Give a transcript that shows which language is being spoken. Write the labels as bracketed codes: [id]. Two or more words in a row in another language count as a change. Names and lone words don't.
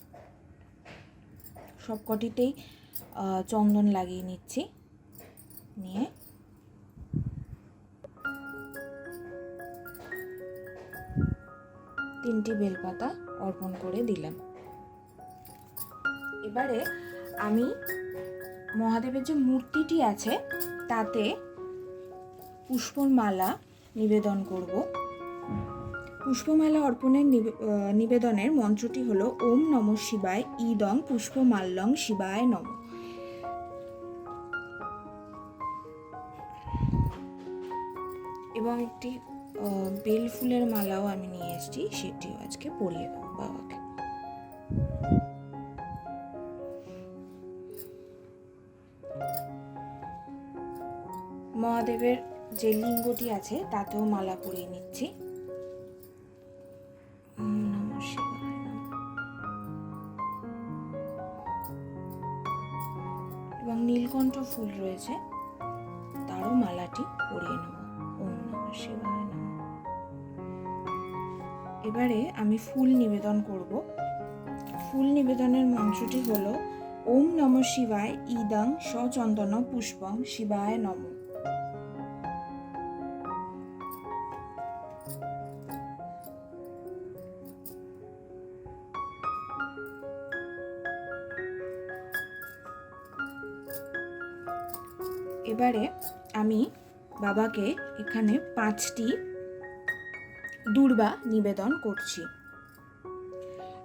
[bn] সবকটিতেই চন্দন লাগিয়ে নিচ্ছি, নিয়ে তিনটি বেলপাতা অর্পণ করে দিলাম। এবারে আমি মহাদেবের যে মূর্তিটি আছে তাতে পুষ্পমালা নিবেদন করব। পুষ্পমালা অর্পণের নিবেদনের মন্ত্রটি হলো [sa] ওম নমঃ শিবায় ইদং পুষ্পমাল্যং শিবায় নমঃ। [bn] এবং একটি বেল ফুলের মালাও আমি নিয়ে এসেছি, সেটিও আজকে পরিয়ে দেবো বাবাকে। মহাদেবের যে লিঙ্গটি আছে তাতেও মালা পরিয়ে নিচ্ছি। এবং নীলকণ্ঠ ফুল রয়েছে, তারও মালাটি পরিয়ে নেব। [sa] ওম নমঃ শিবায় নমঃ। [bn] এবারে আমি ফুল নিবেদন করব। ফুল নিবেদনের মন্ত্রটি হলো [sa] ওম নমঃ শিবায় ইদং সচন্দন পুষ্পং শিবায় নমঃ। [bn] এবারে আমি বাবাকে এখানে 5টি দূর্বা নিবেদন করছি।